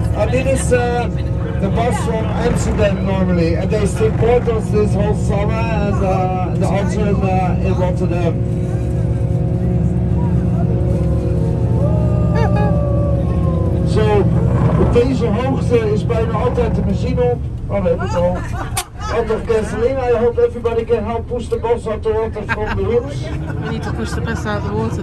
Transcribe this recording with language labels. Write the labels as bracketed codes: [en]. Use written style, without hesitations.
[nl] Dit is [en] the bus from Amsterdam normally, and they support us this whole summer and the autumn in Rotterdam. [nl] Zo, op deze hoogte is bijna altijd de benzine op. Oh, we hebben het al. [en] Out of gasoline. I hope everybody can help push the bus out the water from the rooms. We need to push the bus out of the water.